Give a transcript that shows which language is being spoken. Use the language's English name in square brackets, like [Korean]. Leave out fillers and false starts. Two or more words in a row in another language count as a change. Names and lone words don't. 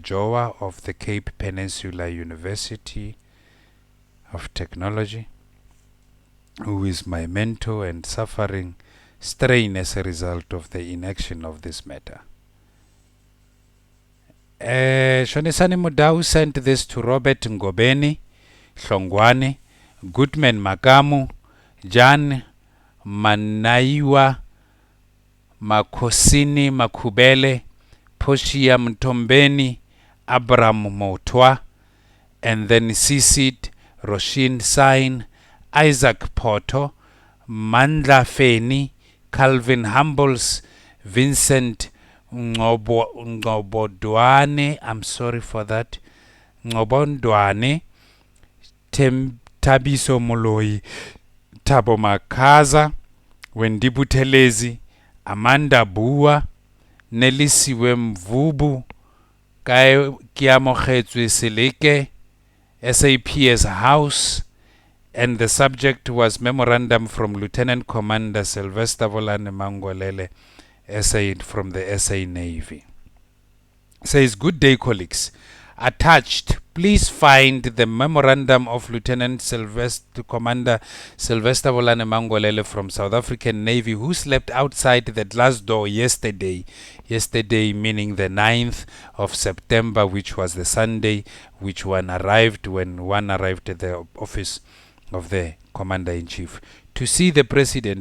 [English] Joa of the Cape Peninsula University of Technology, who is my mentor and suffering strain as a result of the inaction of this matter. Shonisani Mudau sent this to Robert Ngobeni, Hlongwane, Goodman Makamu, Jan Manaiwa, Makosini Makubele, Poshia Mtombeni, Abraham Motwa, and then CC'd Roshin Sain, Isaac Porto, Mandla Feni, Calvin Humbles, Vincent Ngobodwane, I'm sorry for that, Ngobondwane, Tabiso Moloi, Tabo Makaza, Wendy Butelezi, Amanda Bua, Nelisiwe Mvubu, Kiamogetswe Seleke, SAPS House, and the subject was memorandum from Lieutenant Commander Sylvester Vulani Mangolele, SA from the SA Navy. Says, good day, colleagues. Attached, please find the memorandum of Lieutenant Commander Sylvester Vulani Mangolele from South African Navy, who slept outside the glass door yesterday meaning the 9th of September, which was the Sunday, when one arrived at the office of the Commander-in-Chief to see the President.